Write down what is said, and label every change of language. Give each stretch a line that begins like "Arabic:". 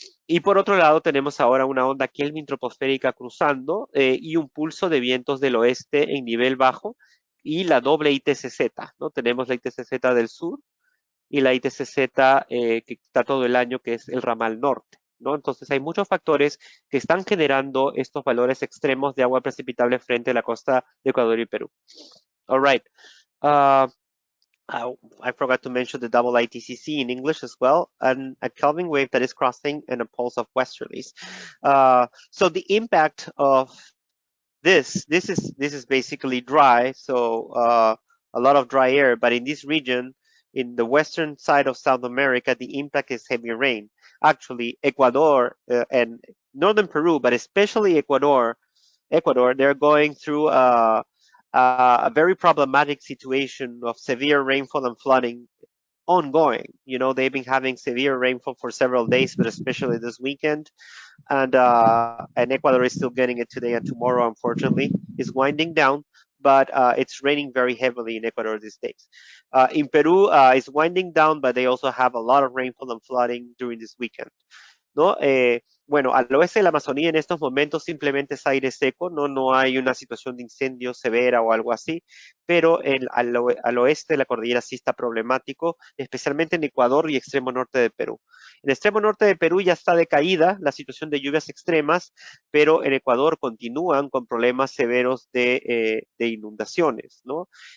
Spanish: Y por otro lado tenemos ahora una onda kelvin-troposférica cruzando y un pulso de vientos del oeste en nivel bajo y la doble ITCZ, ¿no? Tenemos la ITCZ del sur y la ITCZ que está todo el año, que es el ramal norte, ¿no? Entonces hay muchos factores que están generando estos valores extremos de agua precipitable frente a la costa de Ecuador y Perú.
English: All right. I forgot to mention the double ITCC in English as well, and a Kelvin wave that is crossing and a pulse of westerlies. So the impact of this is basically dry, so a lot of dry air, but in this region, in the western side of South America, the impact is heavy rain. Actually, Ecuador and northern Peru, but especially Ecuador, they're going through a very problematic situation of severe rainfall and flooding ongoing. You know, they've been having severe rainfall for several days, but especially this weekend. And Ecuador is still getting it today and tomorrow, unfortunately. It's winding down, but it's raining very heavily in Ecuador these days. In Peru, it's winding down, but they also have a lot of rainfall and flooding during this weekend,
Spanish: ¿no? Bueno, al oeste de la Amazonía en estos momentos simplemente es aire seco, no hay una situación de incendio severa o algo así, pero al oeste de la cordillera sí está problemático, especialmente en Ecuador y extremo norte de Perú. En extremo norte de Perú ya está decaída la situación de lluvias extremas, pero en Ecuador continúan con problemas severos de inundaciones, ¿no?